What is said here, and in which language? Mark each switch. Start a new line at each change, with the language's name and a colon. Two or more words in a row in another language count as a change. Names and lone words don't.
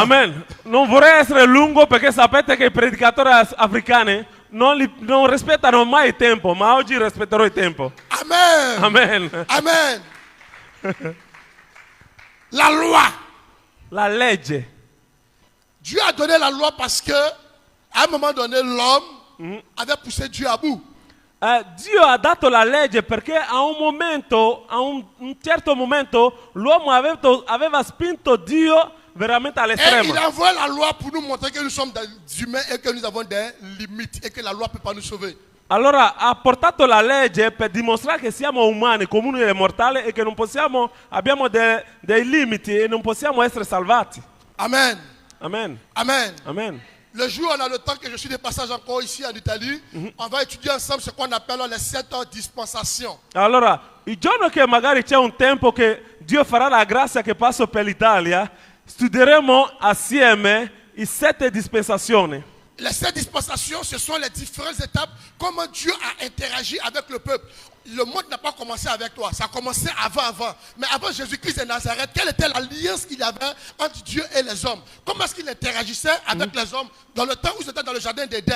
Italian: Amen. Non vorrei essere lungo perché sapete che i predicatori africani non rispettano mai il tempo, ma oggi rispetterò il tempo. Amen. Amen.
French: Amen. La loi.
Italian: La legge.
French: Dieu a donné la loi parce que, à un moment donné, l'homme avait poussé Dieu à bout.
Italian: Dio ha dato la legge perché a un certo momento, l'uomo aveva spinto Dio veramente
French: Et
Italian: all'estremo.
French: il a envoyé la loi pour nous montrer que nous sommes des humains et que nous avons des limites et que la loi ne peut pas nous sauver.
Italian: Allora ha portato la legge per dimostrare che siamo umani, comuni e mortali e che non possiamo, abbiamo dei limiti e non possiamo essere salvati. Amen. Amen. Amen. Amen.
French: Le jour où on a le temps que je suis de passage encore ici en Italie, on va étudier ensemble ce qu'on appelle les 7 dispensations.
Italian: Allora, il giorno che magari c'è un tempo che Dio farà la grazia che passo per l'Italia, studieremo assieme i 7 dispensazioni.
French: Les 7 dispensations, ce sont les différentes étapes, comment Dieu a interagi avec le peuple. Le monde n'a pas commencé avec toi, ça a commencé avant. Mais avant Jésus-Christ de Nazareth, quelle était l'alliance qu'il y avait entre Dieu et les hommes? Comment est-ce qu'il interagissait avec les hommes dans le temps où ils étaient dans le jardin d'Éden?